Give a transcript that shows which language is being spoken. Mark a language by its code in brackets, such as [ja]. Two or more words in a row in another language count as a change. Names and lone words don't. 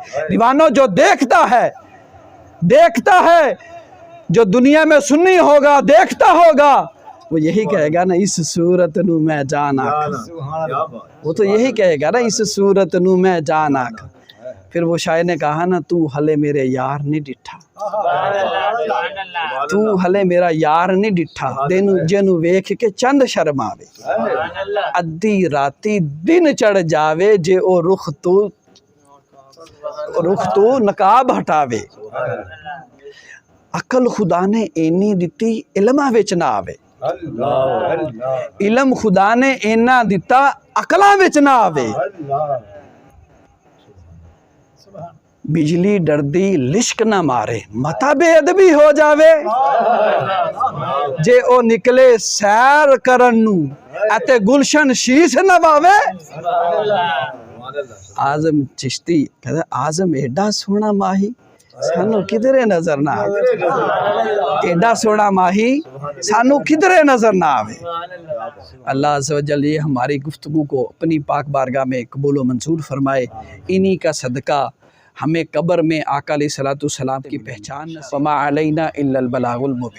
[ur] دیوانوں جو دیکھتا ہے جو دنیا میں سنی ہوگا، دیکھتا ہوگا، وہ یہی کہے گا نا [pa] اس صورت نو میں جان آکھا، [ur] وہ تو یہی کہے گا نا [pa] اس صورت نو میں جان آکھا۔ [ur] پھر وہ شاعر نے کہا نا [pa] تو ہلے میرے یار نہیں ڈٹھا، تو ہلے میرا یار نہیں ڈٹھا، جنو ویکھ کے چند شرم آوے، ادھی راتی دن چڑھ جاوے جے او رخ تو نقاب ہٹاوے۔ عقل خدا نے اینی دتی علماں وچ نہ آوے، علم خدا نے اینا دتا عقلاں وچ نہ آوے۔ بجلی ڈردی لشک نہ مارے متا بے ادبی ہو جاوے، جے او نکلے سیر کرن نو اتے گلشن شیش نہ واوے۔ آزم چشتی کہتا آزم ایڈا سونا ماہی سانو کدھرے نظر نہ آوے، ایڈا سونا ماہی سانو کدھرے نظر نہ آوے۔ [ur] اللہ [ar] عز و جل [ur] یہ ہماری گفتگو کو اپنی پاک بارگاہ میں قبول و منظور فرمائے، انہی کا صدقہ ہمیں قبر میں آقا [ar] علیہ الصلوۃ والسلام [ur] کی پہچان نصیب۔ [ar] وما علینا الا البلاغ المبین۔